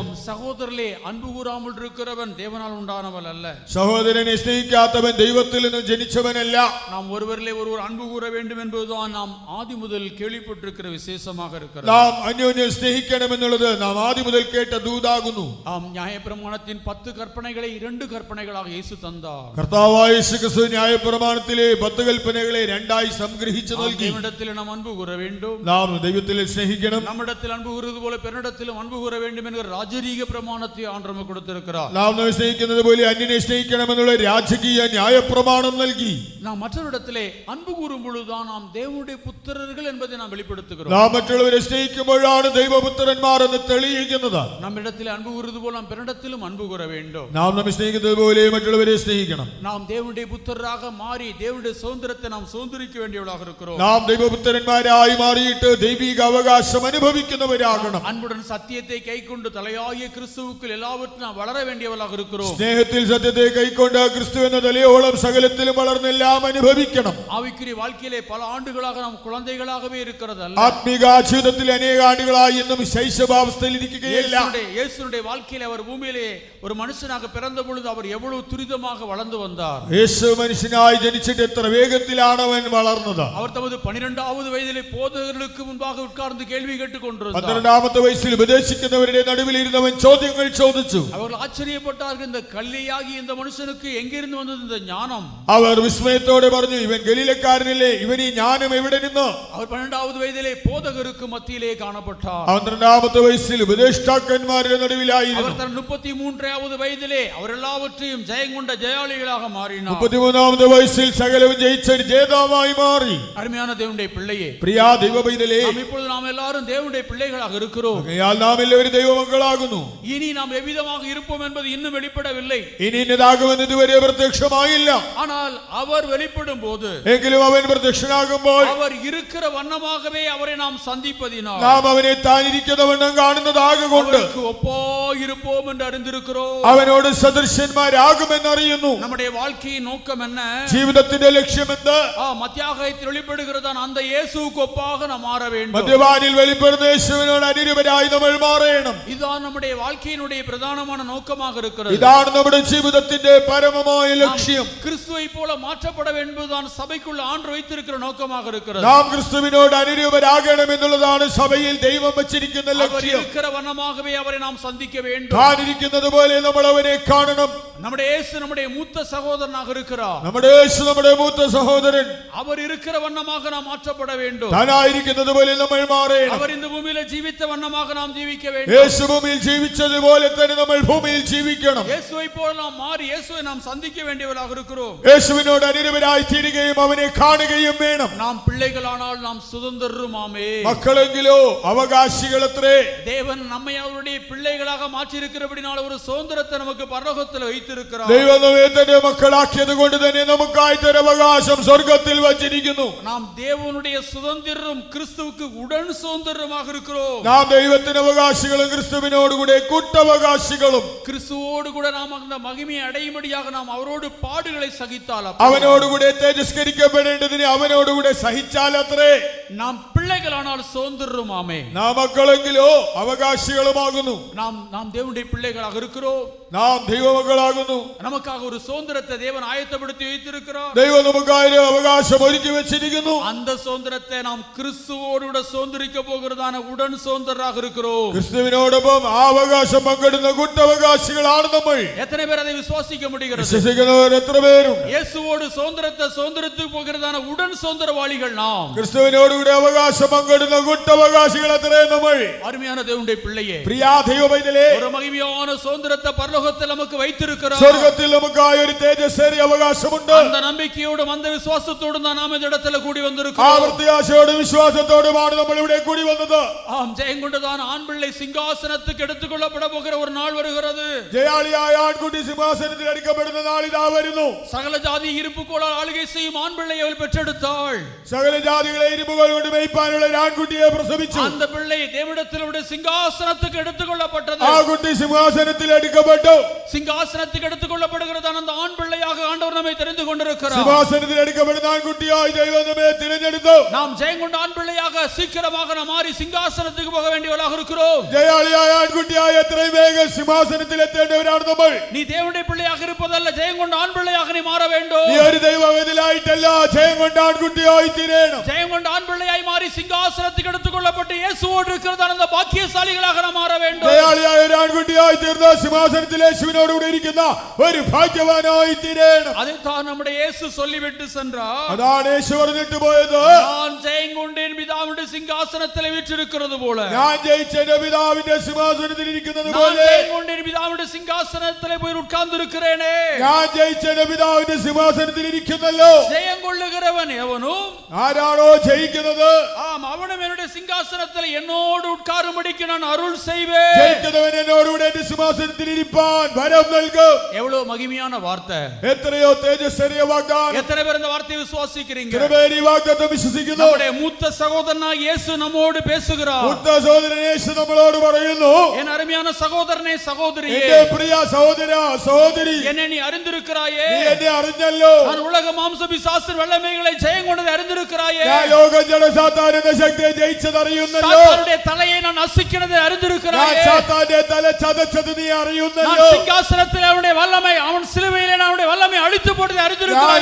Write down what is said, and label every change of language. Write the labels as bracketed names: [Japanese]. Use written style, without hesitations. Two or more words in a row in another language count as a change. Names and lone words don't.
[Tamil] சகோதரர்களே, அன்பு கூறாமல் இருக்கிறவன் தேவனால் உண்டானவன் அல்ல. [Malayalam] സഹോദരനെ സ്നേഹിക്കാത്തവൻ ദൈവത്തിൽ നിന്ന് ജനിച്ചവനല്ല. [Tamil] நாம் ஒருவரிலே ஒருவர் அன்பு கூற வேண்டும் என்பதுதான் நாம் ஆதி முதல் கேள்விப்பட்டிருக்கிற விசேஷமாக இருக்கிறது. [Malayalam] നാം അന്യോന്യം സ്നേഹിക്കണമെന്നുള്ളത് നാം ആദ്യം മുതൽ കേട്ട ദൂതാകുന്നു. [Tamil] நியாயப்பிரமாணத்தின் 10 கற்பனைகளை 2 கற்பனைகளாக இயேசு தந்தார். [Malayalam] കർത്താവായ യേശുക്രിസ്തു ന്യായപ്രമാണത്തിലെ 10 കൽപ്പനകളെ രണ്ടായി സംഗ്രഹിച്ചു നൽകി. [Tamil] தேவனிடத்தில் நாம் அன்பு கூற வேண்டும். [Malayalam] നാം ദൈവത്തിൽ സ്നേഹിക്കണം. [Tamil] நம்மிடத்தில் அன்பு கூறுவது போல பிறனிடத்திலும் அன்பு கூற வேண்டும் என்கிற ராஜரீக பிரமாணத்தை ஆண்டவர் நமக்கு கொடுத்திருக்கிறார். [Malayalam] നാം നമ്മെ സ്നേഹിക്കുന്നത് പോലെ അന്യനെ സ്നേഹിക്കണമെന്നുള്ള രാജകീയ ന്യായപ്രമാണം നൽകി. [Tamil] நாம் மற்றவரிடத்திலே அன்பு கூறும் பொழுதுதான் நாம் தேவனுடைய புத்திரர்கள் என்பதை நாம் வெளிப்படுத்துகிறோம். [Malayalam] നാം മറ്റുള്ളവരെ സ്നേഹിക്കുമ്പോഴാണ് ദൈവപുത്രന്മാർ എന്ന് തെളിയിക്കുന്നത്. [Tamil] நம்மிடத்தில் அன்பு கூறுவது போல நாம் பிறனிடத்திலும் அன்பு கூற வேண்டும். [Malayalam] നാം നമ്മെ സ്നേഹിക്കുന്നത് പോലെ മറ്റുള്ളവരെ സ്നേഹിക്കണം. [Tamil] நாம் தேவனுடைய புத்திரராக மாறி தேவனுடைய சுதந்திரத்தை நாம் சுதந்திரிக்க வேண்டியவர்களாக இருக்கிறோம். [Malayalam] നാം ദൈവപുത്രന്മാരായി മാറിയിട്ട് ദൈവിക അവകാശം അനുഭവിക്കുന്നവരാകണം. [Tamil] அன்புடன் சத்தியத்தை கைக்கொண்டு தலையாகிய கிறிஸ்துவுக்குள் எல்லாவற்றும் நாம் வளர வேண்டியவர்களாக இருக்கிறோம். [Malayalam] സ്നേഹത്തിൽ സത്യത്തെ കൈക്കൊണ്ട് ക്രിസ്തു എന്ന തലയോളം സകലത്തിലും വളർന്നെല്ലാം അനുഭവിക്കണം. [Tamil] ஆவிக்குரிய வாழ்க்கையிலே பல ஆண்டுகளாக நாம் குழந்தைகளாகவே இருக்கிறது அல்ல. [Malayalam] ആത്മീക ജീവിതത്തിൽ അനേക ആണ്ടുകളായി ഇന്നും ശൈശവാവസ്ഥയിൽ ഇരിക്കുകയില്ല. [Tamil] இயேசுடைய வாழ்க்கையிலே அவர் பூமியிலே ஒரு மனுஷனாக பிறந்த பொழுது அவர் எவ்வளவு துரிதமாக வளர்ந்து வந்தார். [Malayalam] യേശു മനുഷ്യനായി ജനിച്ചിട്ട് എത്ര വേഗത്തിലാണ് അവൻ വളർന്നത്. [Tamil] அவர் தமது 12வது வயதிலே போதகர்களுக்கு முன்பாக உட்கார்ந்து கேள்வி கேட்டுக் கொண்டிருந்தார். [Malayalam] 12ാമത്തെ വയസ്സിൽ ഉപദേശിക്കുന്നവരുടെ നടുവിൽ ഇരുന്നവൻ ചോദ്യങ്ങൾ ചോദിച്ചു. [Tamil] அவர்கள் ஆச்சரியப்பட்டார்கள், இந்த கல்லியாகி இந்த மனுஷனுக்கு எங்கிருந்து வந்தது இந்த ஞானம்? [Malayalam] അവർ വിസ്മയത്തോടെ പറഞ്ഞു, ഇവൻ ഗലീലക്കാരനല്ലേ, ഇവൻ ഈ ജ്ഞാനം എവിടെ നിന്ന്? [Tamil] அவர் 12வது വയதிலே போதகருக்கு மத்தியிலே காணப்பட்டார். [Malayalam] 12ാമത്തെ വയസ്സിൽ ഉപദേഷ്ടാക്കന്മാരുടെ നടുവിലായിരുന്നു. [Tamil] அவர் தன் 33வது வயதிலே அவர் எல்லாவற்றையும் ஜெயங்கொண்ட ஜெயாளிகளாக மாறினார். [Malayalam] 33ാമത്തെ വയസ്സിൽ സകലവും ജയിച്ച ജേതാവായി മാറി. [Tamil] அருமையான தேவனுடைய பிள்ளையே, [Malayalam] പ്രിയ ദൈവപൈതലേ, [Tamil] இப்பொழுது நாம் எல்லாரும் தேவனுடைய பிள்ளைகளாக இருக்கிறோம். [Malayalam] നാം എല്ലാവരും ദൈവമക്കളാകുന്നു. [Tamil] இனி நாம் எவ்விதமாக இருப்போம் என்பது இன்னும் வெளிப்படவில்லை. [Malayalam] ഇനി ഇന്നതാകുമെന്ന് ഇതുവരെ പ്രത്യക്ഷമായില്ല. [Tamil] ஆனால் அவர் வெளிப்படும் போது, [Malayalam] എങ്കിലും അവൻ പ്രത്യക്ഷനാകുമ്പോൾ [Tamil] அவர் இருக்கிற வண்ணமாகவே அவரை நாம் சந்திப்பதினால் [Malayalam] നാം അവനെ താനിരിക്കുന്ന വണ്ണം കാണുന്നതാകൊണ്ട് [Tamil] அவருக்கு ஒப்பாய் இருப்போம் என்று அறிந்திருக்கிறோம். [Malayalam] അവനോട് സദൃശന്മാരാകുമെന്നറിയുന്നു. [Tamil] நம்முடைய வாழ்க்கையின் நோக்கம் என்ன? [Malayalam] ജീവിതത്തിന്റെ ലക്ഷ്യം എന്ത്? [Tamil] மத்தியாகத்தில் வெளிப்படுகிறதான் அந்த இயேசுவுக்கு ஒப்பாக நாம் மாற வேண்டும். [Malayalam] മധ്യവാനിൽ വെളിപ്പെടുന്ന യേശുവിനോട് അനുരൂപരായി നമ്മൾ മാറണം. [Tamil] இதுதான் நம்முடைய வாழ்க்கையினுடைய பிரதானமான நோக்கமாக இருக்கிறது. [Malayalam] ഇതാണ് നമ്മുടെ ജീവിതത്തിന്റെ പരമമായ ലക്ഷ്യം. [Tamil] கிறிஸ்துவை போல மாற்றப்பட வேண்டும்தான் சபைக்குள்ள ஆண்டு வைத்திருக்கிற நோக்கமாக இருக்கிறது. [Malayalam] നാം ക്രിസ്തുവിനോട് അനുരൂപരാകണം എന്നുള്ളതാണ് സഭയിൽ ദൈവം വച്ചിരിക്കുന്ന [Tamil] அவர் [Malayalam] ലക്ഷ്യം. [Tamil] இருக்கிற வண்ணமாகவே அவரை நாம் சந்திக்க வேண்டும். [Malayalam] താനിരിക്കുന്നത് പോലെ നമ്മൾ അവനെ കാണണം. [Tamil] நம்முடைய இயேசு நம்முடைய மூத்த சகோதரனாக இருக்கிறார். [Malayalam] നമ്മുടെ യേശു നമ്മുടെ മൂത്ത സഹോദരൻ. [Tamil] அவர் இருக்கிற வண்ணமாக நாம் மாற்றப்பட வேண்டும். [Malayalam] താനായിരിക്കുന്നത് പോലെ നമ്മൾ മാറണം. [Tamil] அவர் இந்த பூமியில ஜீவித்த வண்ணமாக நாம் ஜீவிக்க வேண்டும். [Malayalam] യേശു ഭൂമിയിൽ ജീവിച്ചതുപോലെ തന്നെ നമ്മൾ ഭൂമിയിൽ ജീവിക്കണം. [Tamil] இயேசுவை போல நாம் மாறி இயேசுவை நாம் சந்திக்க வேண்டியவர்களாக இருக்கிறோம். [Malayalam] യേശുവിനോട് അനുരൂപരായി തീരുകയും അവനെ കാണുകയും വേണം. [Tamil] நாம் பிள்ளைகளானால் நாம் சுதந்திரருமாமே. [Malayalam] മക്കളെങ്കിലോ അവകാശികളത്രേ. [Tamil] தேவன் நம்மை அவருடைய பிள்ளைகளாக மாற்றி இருக்கிறபடினால் ஒரு சுதந்திரத்தை நமக்கு பரலோகத்தில் வைத்திருக்கிறார். [Malayalam] ദൈവം നമ്മെ തന്റെ മക്കളാക്കിയത് കൊണ്ട് തന്നെ നമുക്കായിട്ടൊരു അവകാശം സ്വർഗത്തിൽ വച്ചിരിക്കുന്നു. [Tamil] நாம் தேவனுடைய சுதந்திரம் கிறிஸ்துவுக்கு உடன் சுதந்திரமாக இருக்கிறோம். [Malayalam] നാം ദൈവത്തിന് അവകാശികളും ക്രിസ്തുവിനോടുകൂടെ കൂട്ടവകാശികളും. [Tamil] கிறிஸ்துவோடு கூட நாம் அந்த மகிமையை அடையும்படியாக நாம் அவரோடு பாடுகளை சகித்தால் [Malayalam] അവനോടുകൂടെ തേജസ്കരിക്കപ്പെടേണ്ടതിന് അവനോടുകൂടെ സഹിച്ചാൽ അത്രേ. [Tamil] நாம் பிள்ளைகளானால் சுதந்திரருமாமே. [Malayalam] നാം മക്കളെങ്കിലോ അവകാശികളുമാകുന്നു. [Tamil] நாம் தேவனுடைய பிள்ளைகளாக இருக்கிறோம். [Malayalam] നാം ദൈവമക്കളാകുന്നു. [Tamil] நமக்காக ஒரு சுதந்திரத்தை தேவன் ஆயத்தப்படுத்தி வைத்திருக்கிறார். [Malayalam] ദൈവം നമുക്കായി അവകാശം ഒരുക്കി വെച്ചിരിക്കുന്നു. [Tamil] அந்த சுதந்திரத்தை நாம் கிறிஸ்துவோடு கூட சுதந்திரிக்க போகிறதான உடன் சுதந்திரராக இருக்கிறோம். [Malayalam] ക്രിസ്തുവിനോടൊപ്പം ആ അവകാശം പങ്കിടുന്ന കൂട്ടവകാശികളാണ് നമ്മൾ. [Tamil] எத்தனை பேர் அதை விசுவாசிக்க முடிகிறது? [Malayalam] വിശ്വസിക്കുന്നവർ എത്ര പേരും? [Tamil] இயேசுவோடு சுதந்திரத்தை சுதந்திரத்துக்கு போகிறதான உடன் சுதந்திரவாளிகள் நாம். [Malayalam] ക്രിസ്തുവിനോട് നമ്മളുടെ അവകാശം പങ്കിടുന്ന കൂട്ടവകാശികൾ അത്രയും നമ്മൾ. [Tamil] அருமையான தேவனுடைய பிள்ளையே, [Malayalam] പ്രിയാ ദൈവമൈതലേ, [Tamil] ஒரு மகிமையான சுதந்திரத்தை பரலோகத்தில் நமக்கு வைத்திருக்கிறார். [Malayalam] സ്വർഗ്ഗത്തിൽ നമുക്കായ ഒരു തേജസ്സേറിയ അവകാശമുണ്ട്. [Tamil] அந்த நம்பிக்கையோடும் அந்த விசுவாசத்தோடும் தான் நாம் இந்த இடத்துல கூடி [Malayalam] ആ [Tamil] வந்திருக்கிறோம். [Malayalam] പ്രത്യാശയോടും വിശ്വാസത്തോടുമാണ് നമ്മൾ ഇവിടെ കൂടി വന്നത്. [Tamil] ஆம், ஜெயம் கொண்டுதான் ஆண் பிள்ளை சிங்காசனத்துக்கு எடுத்துக்கொள்ளப்பட போகிற ஒரு நாள் வருகிறது. [Malayalam] ജയാളിയായ ആൺകുട്ടി സിംഹാസനത്തിൽ അടിക്കപ്പെടുന്ന നാൾ ഇതാ വരുന്നു. [Tamil] சகல ஜாதி இருப்புக்கோளால் ஆளுகை செய்யும் ஆண் பிள்ளையை அவள் பெற்றெடுத்தாள். [Malayalam] സകല ജാതികളെ ഇരുമ്പുകൾ കൊണ്ട് മേയ്പ്പാനുള്ള ഒരു ആൺകുട്ടിയെ പ്രസവിച്ചു. [Tamil] அந்த பிள்ளை தேவனிடத்திலுடைய சிங்காசனத்துக்கு எடுத்துக்கொள்ளப்பட்டது. [Malayalam] ആ കുട്ടി സിംഹാസനത്തിൽ എടുക്കപ്പെട്ടു. [Tamil] சிங்காசனத்துக்கு எடுத்துக்கொள்ளப்படுகிறதான அந்த ஆண் பிள்ளையாக ஆண்டவர் நம்மை தெரிந்து கொண்டிருக்கிறார். [Malayalam] സിംഹാസനത്തിൽ എടുക്കപ്പെടുന്ന ആൺകുട്ടിയായി ദൈവം നമ്മെ തിരഞ്ഞെടുത്തു. [Tamil] நாம் ஜெயம் கொண்ட ஆண் பிள்ளையாக சீக்கிரமாக நாம் மாறி சிங்காசனத்துக்கு போக வேண்டியவர்களாக இருக்கிறோம். [Malayalam] ജയാളിയായ ആൺകുട്ടിയായ എത്രയും വേഗം സിംഹാസനത്തിൽ എത്തേണ്ടവരാണ് നമ്മൾ. [Tamil] நீ தேவனுடைய பிள்ளையாக இருப்பதல்ல, ஜெயம் கொண்ட ஆண் பிள்ளையாக நீ மாற வேண்டும். [Malayalam] നീ ഒരു ദൈവവേദലായിട്ടല്ല, ജയം കൊണ്ട ആൺകുട്ടിയായി തീരണം. [Tamil] ஜெயம் கொண்ட ஆண் பிள்ளையாய் மாறி சிங்காசனத்துக்கு எடுத்துக்கொள்ளப்பட்டு இயேசுவோடு இருக்கிறதான அந்த பாக்கியசாலிகளாக நாம் மாற வேண்டும். [Malayalam] ജയാളിയായ ഒരു ആൺകുട്ടിയായി തീർന്ന സിംഹാസനത്തിൽ യേശുവിനോടുകൂടി ഇരിക്കുന്ന ഒരു ഭാഗ്യവാനായി തീരണം. [Tamil] அதைத்தான் நம்முடைய இயேசு சொல்லிவிட்டு சென்றார். [Malayalam] അതാണ് യേശു പറഞ്ഞിട്ട് പോയത്. [Tamil] நான் ஜெயம் கொண்டேன் பிதாவுடைய சிங்காசனத்தில் வீற்றிருக்கிறது போல, [Malayalam] ഞാൻ ജയിച്ച എന്റെ പിതാവിന്റെ സിംഹാസനത്തിൽ ഇരിക്കുന്നത് [Tamil] நான் [Malayalam] പോലെ, [Tamil] ஜெயம் கொண்டேன் பிதாவுடைய சிங்காசனத்தில் போய் உட்கார்ந்திருக்கிறேனே. [Malayalam] ഞാൻ ജയിച്ച എന്റെ പിതാവിന്റെ സിംഹാസനത്തിൽ ഇരിക്കുന്നല്ലോ. [Tamil] ஜெயம் கொள்ளுகிறவன் எவனும், [Malayalam] ആരാണോ ജയിക്കുന്നത്, [Tamil] ஆம், அவனும் என்னுடைய சிங்காசனத்தில் என்னோடு உட்காரும்படிக்கு நான் அருள் செய்வேன். [Malayalam] ജയിക്കുന്നവൻ എന്നോടുകൂടെ എന്റെ സിംഹാസനത്തിൽ ഇരിപ്പാൻ വരം നൽകും. [Tamil] எவ்வளவு மகிமையான வார்த்தை! [Malayalam] എത്രയോ തേജസ്സേറിയ വാഗ്ദാനം. [Tamil] எத்தனை பேர் இந்த வார்த்தையை விசுவாசிக்கிறீங்க? [Malayalam] കൃപയിൽ ഈ വാഗ്ദത്തം വിശ്വസിക്കുന്നു. [Tamil] நம்முடைய மூத்த சகோதரனாய் இயேசு நம்மோடு பேசுகிறார். [Malayalam] മൂത്ത സഹോദരൻ യേശു നമ്മളോട് പറയുന്നു, [Tamil] என் அருமையான சகோதரனே, சகோதரியே, [Malayalam] എന്റെ പ്രിയ സഹോദര സഹോദരി, [Tamil] என்னை நீ அறிந்திருக்கிறாயே. [Malayalam] നീ എന്നെ അറിഞ്ഞല്ലോ. [Tamil] நான் உலக மாம்ச பிசாசின் வல்லமைகளை ஜெயம் கொண்டதை அறிந்திருக்கிறாயே. [Malayalam] ഞാൻ ലോകം ജഡ സാത്താൻ എന്ന ശക്തിയെ ജയിച്ചത് അറിയുന്നല്ലോ. [Tamil] சாத்தானுடைய தலையை நான் நசுக்கினதை [Malayalam] ഞാൻ [Tamil] அறிந்திருக்கிறாயே. [Malayalam] സാത്താന്റെ തല ചതച്ചത് നീ [Tamil] நான் [Malayalam] അറിയുന്നല്ലോ. [Tamil] சிங்காசனத்தில் அவனுடைய வல்லமை, அவன் சிலுவையிலே அவனுடைய வல்லமை அழித்து போட்டதை [Malayalam] ഞാൻ [Tamil] அறிந்திருக்கிறாயே.